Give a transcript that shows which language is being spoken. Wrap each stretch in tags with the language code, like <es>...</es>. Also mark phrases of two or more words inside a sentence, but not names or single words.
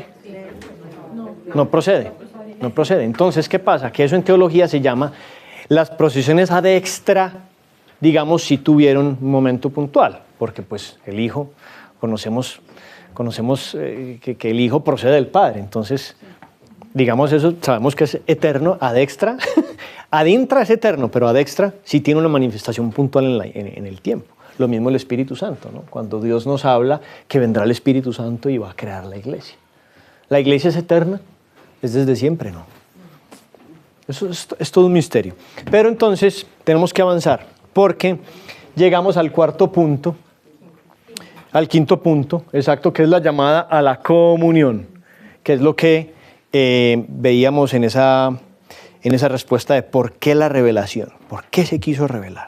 <es>No procede. Entonces, ¿qué pasa? Que eso en teología se llama las procesiones</es> <la>ad extra,</la> <es>digamos, si tuvieron un momento puntual, porque pues el Hijo, conocemos que el Hijo procede del Padre, entonces, digamos eso, sabemos que es eterno,</es> <la>ad extra, ad intra</la> <es>es eterno, pero</es> <la>ad extra</la> <es>sí tiene una manifestación puntual en el tiempo. Lo mismo el Espíritu Santo, ¿no? Cuando Dios nos habla que vendrá el Espíritu Santo y va a crear la iglesia. ¿La iglesia es eterna? ¿Es desde siempre? No. Eso es todo un misterio. Pero entonces tenemos que avanzar, porque llegamos al cuarto punto, al quinto punto, exacto, que es la llamada a la comunión, que es lo que veíamos en esa respuesta de por qué la revelación, por qué se quiso revelar.</es>